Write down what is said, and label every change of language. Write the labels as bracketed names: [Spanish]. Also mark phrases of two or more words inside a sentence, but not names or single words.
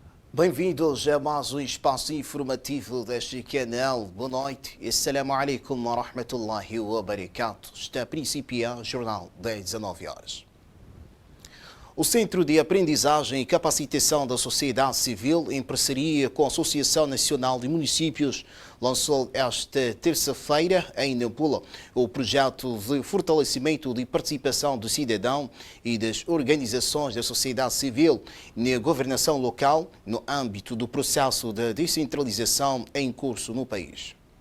[Portuguese] Bem-vindos a mais um espaço informativo deste canal. Boa noite. [Arabic] السلام عليكم ورحمة الله وبركاته. [Portuguese] Está a principiar o jornal das 19 horas. O Centro de Aprendizagem e Capacitação da Sociedade Civil, em parceria com a Associação Nacional de Municípios, lançou esta terça-feira, em Nampula, o projeto de fortalecimento de participação do cidadão e das organizações da sociedade civil na governação local no âmbito do processo de descentralização em curso no país.